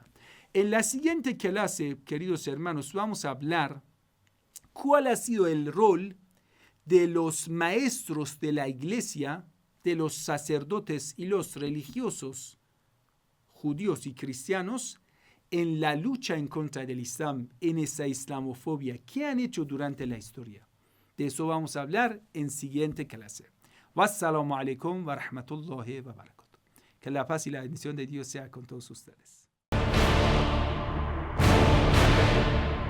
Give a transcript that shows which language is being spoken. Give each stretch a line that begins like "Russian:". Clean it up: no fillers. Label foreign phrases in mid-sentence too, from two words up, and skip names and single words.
Spanish: En la siguiente clase, queridos hermanos, vamos a hablar cuál ha sido el rol de los maestros de la iglesia, de los sacerdotes y los religiosos, judíos y cristianos, en la lucha en contra del Islam, en esa islamofobia. ¿Qué han hecho durante la historia? De eso vamos a hablar en siguiente clase.
Arabic: والسلام عليكم ورحمة الله وبركاته.
Spanish: Que la paz y la bendición de Dios sea con todos ustedes.